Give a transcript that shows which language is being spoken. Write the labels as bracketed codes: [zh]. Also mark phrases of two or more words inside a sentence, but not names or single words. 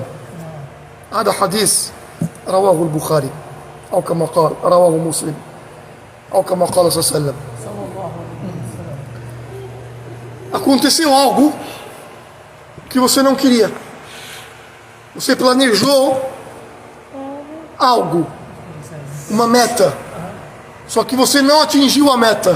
[ar] هذا حديث رواه البخاري أو كما قال رواه مسلم أو كما قال صلى الله عليه وسلم. [pt] Aconteceu algo que você não queria. Você planejou algo, uma meta, só que você não atingiu a meta.